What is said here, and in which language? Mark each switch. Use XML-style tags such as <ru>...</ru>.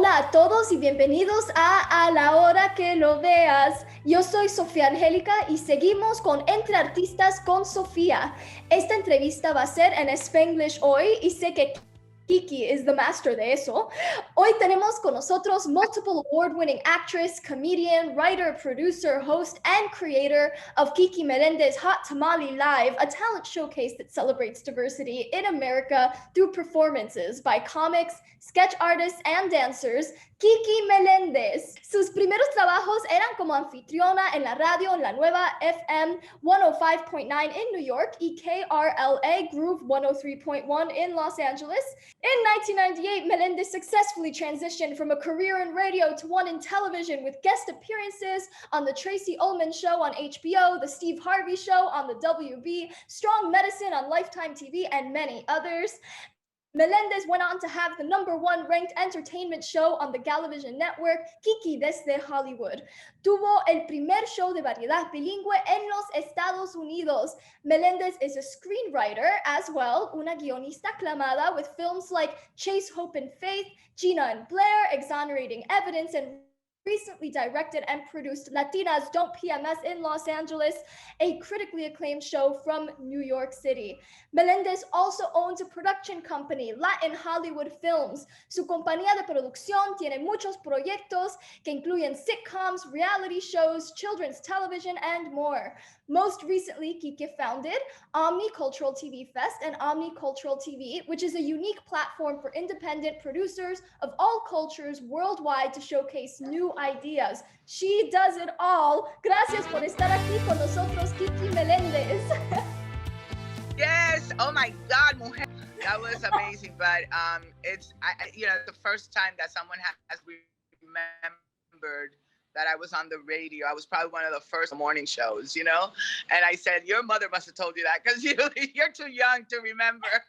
<es>todos y bienvenidos a la hora que lo veas. Yo soy Sophia Angelica y seguimos con Entre Artistas con Sofía. Esta entrevista va a ser en Spanglish hoy y sé que Kiki</es> <en>is the master</en> <es>de eso. Hoy tenemos con nosotros</es> <en>multiple award-winning actress, comedian, writer, producer, host, and creator of Kiki Melendez Hot Tamale Live, a talent showcase that celebrates diversity in America through performances by comics, sketch artists, and dancers, Kiki Melendez.</en> <es>Sus primeros trabajos eran como anfitriona en la radio en la nueva FM 105.9</es> <en>in New York</en> <es>y KRLA Groove 103.1</es> <en>in Los Angeles. In 1998, Melendez successfully transitioned from a career in radio to one in television with guest appearances on The Tracy Ullman Show on HBO, The Steve Harvey Show on the WB, Strong Medicine on Lifetime TV, and many others. Melendez went on to have the #1 ranked entertainment show on the Galavision Network, Kiki desde Hollywood.</en> <es>Tuvo el primer show de variedad bilingüe en los Estados Unidos.</es> <en>Melendez is a screenwriter as well,</en> <es>una guionista aclamada</es> <en>with films like Chase, Hope, and Faith, Gina and Blair, Exonerating Evidence, and recently directed and produced Latinas Don't PMS in Los Angeles, a critically acclaimed show from New York City. Melendez also owns a production company, Latin Hollywood Films.</en> <es>Su compañía de producción tiene muchos proyectos que incluyen sitcoms, reality shows,</es> <en>children's television, and more. Most recently, Kiki founded Omni Cultural TV Fest and Omni Cultural TV, which is a unique platform for independent producers of all cultures worldwide to showcase new ideas. She does it all.</en> <es>Gracias por estar aquí con nosotros, Kiki Melendez.</es> <en>Yes. Oh my God,</en> <es>mujer.</es> <en>That was amazing. But it's the first time that someone has remembered that I was on the radio. I was probably one of the first morning shows, and I said, your mother must have told you that because you're too young to remember.</en>